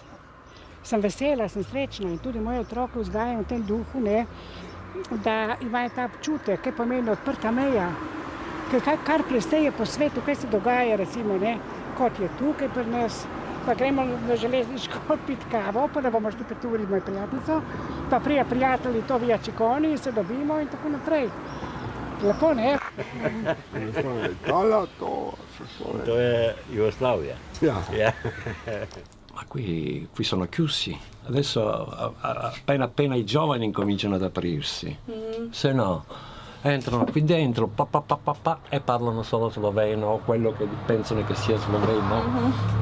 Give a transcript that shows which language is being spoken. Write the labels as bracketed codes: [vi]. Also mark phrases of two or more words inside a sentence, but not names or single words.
[sl] Sem vesela, sem srečna in tudi moje otroke vzgajam v tem duhu, ne, da imajo ta občutek, kaj pomeni odprta meja, kar presteje po svetu, kaj se dogaja, recimo, ne, kot je tukaj pri nas, pa gremo na železniško piti kavo, pa da bomo šli pet uri z mojo prijateljico, pa prija prijatelji to via Čikoni in se dobimo in tako naprej. Lepo, ne? [it] To è Jugoslavia. Yeah. Ma qui sono chiusi. Adesso appena i giovani incominciano ad aprirsi. Se no, entrano qui dentro e parlano solo sloveno o quello che pensano che sia sloveno.